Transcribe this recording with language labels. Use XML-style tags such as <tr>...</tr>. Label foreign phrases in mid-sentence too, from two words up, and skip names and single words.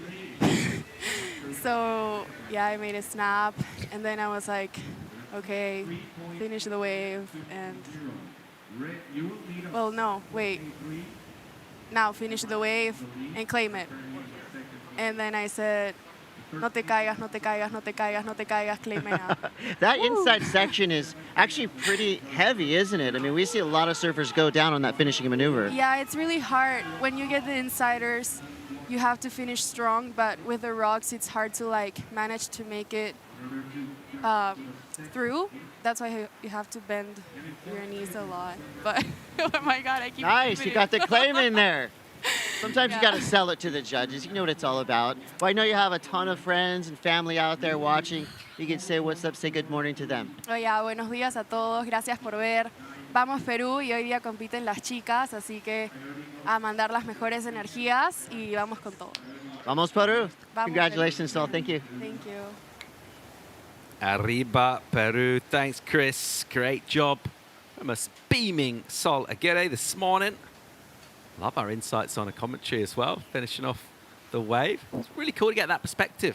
<en>So yeah, I made a snap, and then I was like, okay, finish the wave, and well, no, wait. Now finish the wave and claim it. And then I said,</en> <es>no te caigas, no te caigas, no te caigas, no te caigas,</es> <en>claim it now. That inside section is actually pretty heavy, isn't it? I mean, we see a lot of surfers go down on that finishing maneuver. Yeah, it's really hard. When you get the insiders, you have to finish strong, but with the rocks, it's hard to like manage to make it through. That's why you have to bend your knees a lot. But oh my God, I keep Nice, you got the claim in there. Sometimes you got to sell it to the judges. You know what it's all about. Well, I know you have a ton of friends and family out there watching. You can say what's up, say good morning to them. Oh yeah,</en> <es>buenos días a todos. Gracias por ver. Vamos Perú, y hoy día compiten las chicas, así que a mandar las mejores energías y vamos con todo. Vamos Peru. Vamos,</es> <en>Congratulations, Sol. Thank you. Thank you. Arriba, Peru. Thanks, Chris. Great job from us beaming Sol Aguirre this morning. Love our insights on a commentary as well, finishing off the wave. It's really cool to get that perspective.</en>